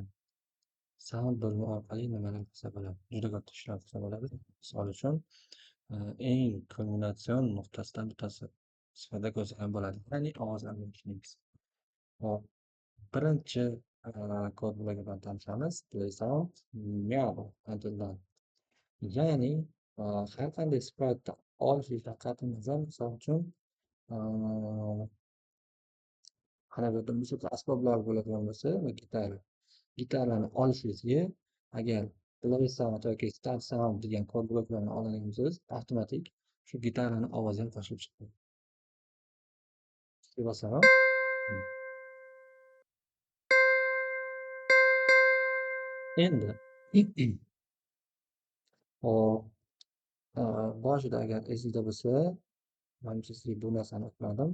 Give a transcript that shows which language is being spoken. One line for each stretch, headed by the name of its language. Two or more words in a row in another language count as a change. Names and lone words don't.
Uzbek: Sound bo'limi orqali nimalar qilsa bo'ladi? Juda katta ishlar qilsa bo'ladi. Misol uchun, eng kulminatsion nuqtasidan bittasi sifatida ko'rsatilgan bo'ladi. Ya'ni ovozlarni eshitmaymiz. Hop, birinchi kod blogi bilan tanishamiz.
English: Play sound meow until done.
Uzbek: Ya'ni har qanday sprite'da olishga qat'iy nazar, misol uchun qanaqa bir musiqa asboblari bo'ladigan bo'lsa va gitarani olishingizga agar
English: play sound
Uzbek: yoki
English: start sound
Uzbek: degan kod bloklarni oladigan bo'lsangiz, avtomatik shu gitarani ovozi ham qo'shilib chiqadi. Bosaman. Endi hop, boshida agar esingizda bo'lsa, manimcha sizga bu narsani aytmadim.